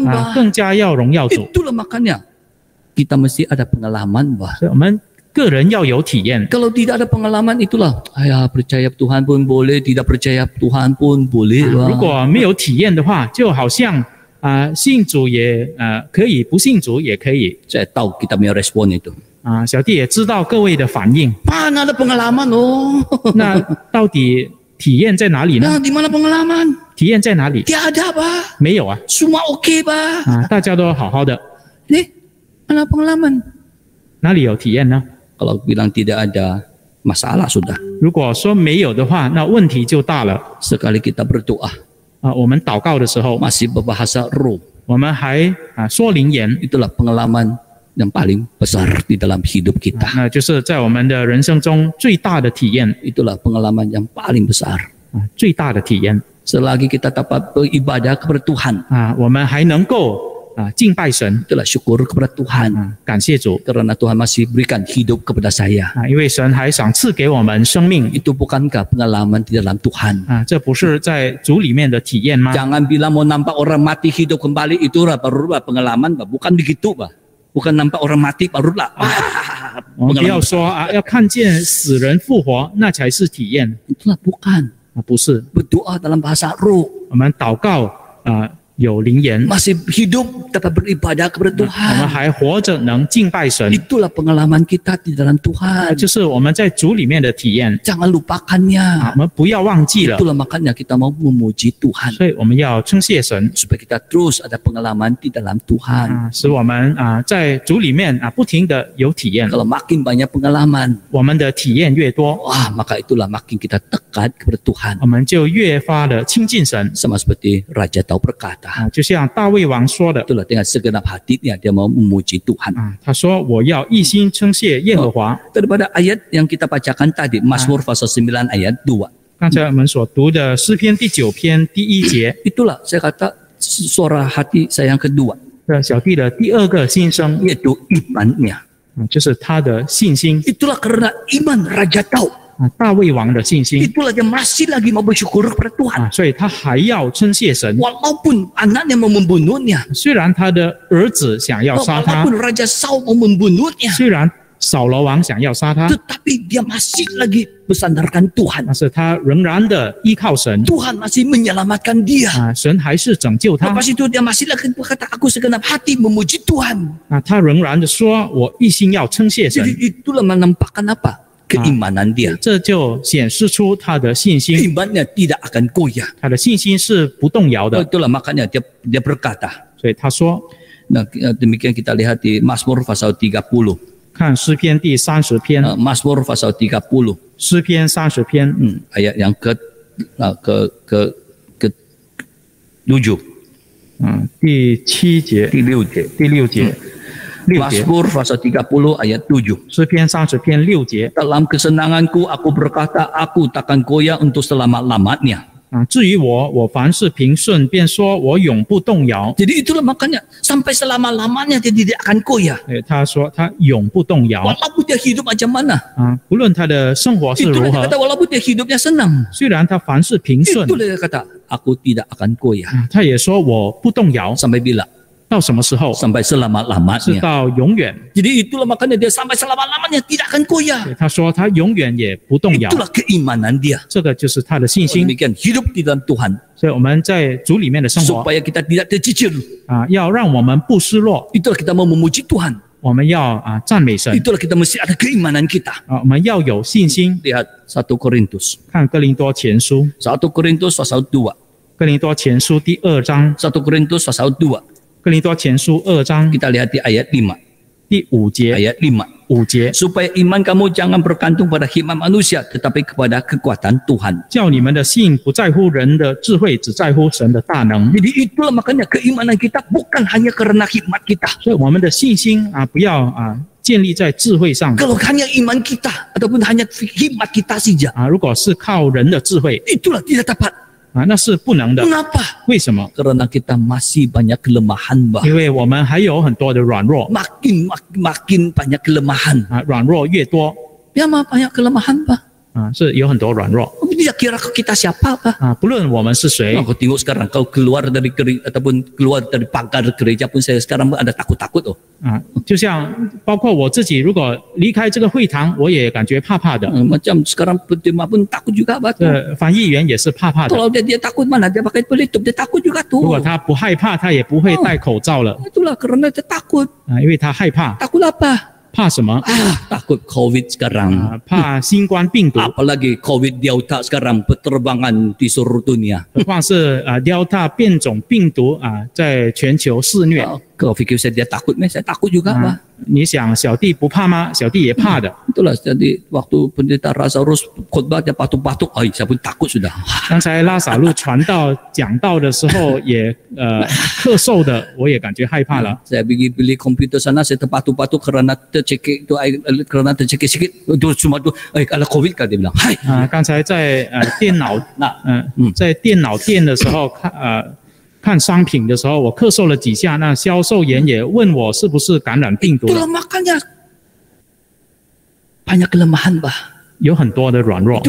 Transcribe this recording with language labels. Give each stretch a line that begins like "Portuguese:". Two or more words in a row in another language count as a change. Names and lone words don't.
Chinese: 啊， bah. 更加要荣耀主。
Malay: Itulah makanya kita mesti ada pengalaman, bah.
Chinese: 所以我们个人要有体验。
Malay: Kalau tidak ada pengalaman itulah, percaya Tuhan pun boleh, tidak percaya Tuhan pun boleh,
Chinese: 如 bah. 果没有体验的话，就好像信主也可以，不信主也可以。
Malay: Saya tahu kita punya respon itu.
Chinese: 小弟也知道各位的反应。
Malay: Mana ada pengalaman, oh.
Chinese: 那到底体验在哪里呢？
Malay: Nah, di mana pengalaman?
Chinese: 体验在哪里？
Malay: Tiada, bah.
Chinese: 没有啊，
Malay: Semua oke, bah.
Chinese: 大家都好好的，
Malay: Mana pengalaman?
Chinese: 哪里有体验呢？
Malay: Kalau bilang tidak ada, masalah sudah.
Chinese: 如果说没有的话，那问题就大了。
Malay: Sekali kita berdoa,
Chinese: 我们祷告的时候，
Malay: masih berbahasa roh.
Chinese: 我们还说灵言，
Malay: Itulah pengalaman yang paling besar di dalam hidup kita.
Chinese: 那就是在我们的人生中最大的体验，
Malay: Itulah pengalaman yang paling besar.
Chinese: 最大的体验。
Malay: Selagi kita dapat beribadah kepada Tuhan,
Chinese: 我们还能够敬拜神，
Malay: itulah syukur kepada Tuhan.
Chinese: 感谢主，
Malay: Karena Tuhan masih berikan hidup kepada saya.
Chinese: 因为神还赏赐给我们生命。
Malay: Itu bukankah pengalaman di dalam Tuhan?
Chinese: 这不是在主里面的体验吗？
Malay: Jangan bilang mau nampak orang mati hidup kembali itu baru pengalaman, bah. Bukan begitu, bah. Bukan nampak orang mati barulah.
Chinese: 我们不要说要看见死人复活，那才是体验。
Malay: Itulah bukan.
Chinese: 不是，
Malay: Berdoa dalam bahasa roh.
Chinese: 我们祷告有灵言，
Malay: Masih hidup dapat beribadah kepada
Chinese: 我们
Malay: Tuhan.
Chinese: 还活着能敬拜神，
Malay: Itulah pengalaman kita di dalam Tuhan.
Chinese: 就是我们在主里面的体验。
Malay: Jangan lupakannya.
Chinese: 我们不要忘记了，
Malay: Itulah makanya kita mau memuji Tuhan.
Chinese: 所以我们要称谢神，
Malay: Supaya kita terus ada pengalaman di dalam Tuhan.
Chinese: 使我们在主里面不停的有体验。
Malay: Kalau makin banyak pengalaman,
Chinese: 我们的体验越多，
Malay: maka itulah makin kita dekat kepada Tuhan.
Chinese: 我们就越发的亲近神。
Malay: Sama seperti Raja Daud berkata,
Chinese: 就像大卫王说的，
Malay: itulah dengan segenap hatinya dia mau memuji Tuhan.
Chinese: 他说：“我要一心称谢耶和华。”
Malay: Daripada ayat yang kita bacakan tadi, Mazmur pasal 9 ayat 2.
Chinese: 刚才我们所读的诗篇第9篇第1节，
Malay: Itulah saya kata suara hati saya yang kedua,
Chinese: 小弟的第二个心声，
Malay: yaitu imannya.
Chinese: 就是他的信心
Malay: Itulah karena iman Raja Daud.
Chinese: 大卫王的信心
Malay: Itulah dia masih lagi mau bersyukur kepada Tuhan.
Chinese: 所以他还要称谢神。
Malay: Walaupun anaknya mau membunuhnya,
Chinese: 虽然他的儿子想要杀他，
Malay: walaupun Raja Saul mau membunuhnya,
Chinese: 虽然扫罗王想要杀他，
Malay: tetapi dia masih lagi bersandarkan Tuhan.
Chinese: 但是他仍然的依靠神
Malay: Tuhan masih menyelamatkan dia.
Chinese: 神还是拯救他
Malay: Lepas itu dia masih lagi berkata, aku segenap hati memuji Tuhan.
Chinese: 他仍然的说：“我一心要称谢神。
Malay: Jadi itulah menampakkan apa? Keimanan dia. ”
Chinese: 这就显示出他的信心，
Malay: Imannya tidak akan goyah.
Chinese: 他的信心是不动摇的。
Malay: Itulah makanya dia berkata.
Chinese: 所以他说
Malay: Nah, demikian kita lihat di Mazmur pasal 30.
Chinese: 看诗篇第30篇，
Malay: Mazmur pasal 30.
Chinese: 诗篇30篇
Malay: Ayat yang ke 7.
Chinese: 第7节、第6节. 第6节、6节，
Malay: Mazmur pasal 30 ayat 7.
Chinese: 诗篇30篇6节
Malay: Dalam kesenanganku aku berkata, aku takkan goyah untuk selama-lamanya.
Chinese: 至于我，我凡事平顺，便说我永不动摇。
Malay: Jadi itulah makanya sampai selama-lamanya dia tidak akan goyah.
Chinese: 他说他永不动摇
Malay: Walaupun dia hidup macam mana.
Chinese: 不论他的生活是
Malay: Itulah
Chinese: 如
Malay: dia
Chinese: 何
Malay: kata，walaupun dia hidupnya senang.
Chinese: 虽然他凡事平顺，
Malay: Itulah dia kata, aku tidak akan goyah.
Chinese: 他也说我不动摇。
Malay: Sampai bila?
Chinese: 到什么时候？
Malay: Sampai
Chinese: 是
Malay: selama-lamanya.
Chinese: 到永远。
Malay: Jadi itulah makanya dia sampai selama-lamanya tidak akan goyah.
Chinese: 他说他永远也不动摇，
Malay: Itulah keimanan dia.
Chinese: 这个就是他的信心。
Malay: Demikian hidup di dalam Tuhan.
Chinese: 所以我们在主里面的生活
Malay: Supaya kita tidak tercicir.
Chinese: 要让我们不失落，
Malay: Itulah kita mau memuji Tuhan.
Chinese: 我们要赞美神
Malay: Itulah kita mesti ada keimanan kita.
Chinese: 我们要有信心。
Malay: Lihat 1 Korintus.
Chinese: 看哥林多前书，
Malay: 1 Korintus pasal 2.
Chinese: 哥林多前书第2章，
Malay: 1 Korintus pasal 2.
Chinese: 哥林多前书2章
Malay: Kita lihat di ayat 5.
Chinese: 第5节，
Malay: Ayat 5.
Chinese: 5节，
Malay: Supaya iman kamu jangan bergantung pada hikmat manusia, tetapi kepada kekuatan Tuhan.
Chinese: 叫你们的信不在乎人的智慧，只在乎神的大能。
Malay: Jadi itulah makanya keimanan kita bukan hanya karena hikmat kita.
Chinese: 所以我们的信心不要建立在智慧上。
Malay: Kalau hanya iman kita ataupun hanya hikmat kita saja,
Chinese: 如果是靠人的智慧
Malay: itulah tidak dapat.
Chinese: 那是不能的。
Malay: Mengapa?
Chinese: 为什么？
Malay: Karena kita masih banyak kelemahan, bah.
Chinese: 因为我们还有很多的软弱
Malay: Makin banyak kelemahan.
Chinese: 软弱越多，
Malay: Ya, banyak kelemahan, bah.
Chinese: 是有很多软弱
Malay: Dia kira kita siapa apa?
Chinese: 不论我们是谁
Malay: Kau tengok sekarang kau keluar dari ataupun keluar dari pagar gereja pun saya sekarang ada takut-takut oh.
Chinese: 就像包括我自己，如果离开这个会堂，我也感觉怕怕的。
Malay: Macam sekarang penerima pun takut juga batu.
Chinese: 翻译员也是怕怕的。
Malay: Kalau dia takut mana dia pakai pelitup dia takut juga
Chinese: 如
Malay: tuh.
Chinese: 果他不害怕，他也不会戴口罩了
Malay: Itulah karena dia takut.
Chinese: 因为他害怕。
Malay: Takut apa?
Chinese: 怕什么？
Malay: Takut COVID sekarang.
Chinese: 怕新冠病毒，
Malay: Apalagi COVID Delta sekarang penerbangan di seluruh dunia.
Chinese: 何况是Delta 变种病毒在全球肆虐。
Malay: Kau fikir saya dia takut? Saya takut juga pak.
Chinese: 你想小弟不怕吗？小弟也怕的。
Malay: Itulah jadi waktu pendeta Lazarus khotbah dia batuk-batuk, saya pun takut sudah.
Chinese: 刚才拉撒路传道讲道的时候也咳嗽的，我也感觉害怕了。
Malay: Saya pergi beli komputer sana, saya terbatuk-batuk kerana tercekik itu kerana tercekik-cekik itu cuma tu kalau COVID kan dia bilang. Hai.
Chinese: 刚才在电脑在电脑店的时候看商品的时候，我咳嗽了几下，那销售员也问我是不是感染病毒了。
Malay: Itulah makanya banyak kelemahan bah.
Chinese: 有很多的软弱，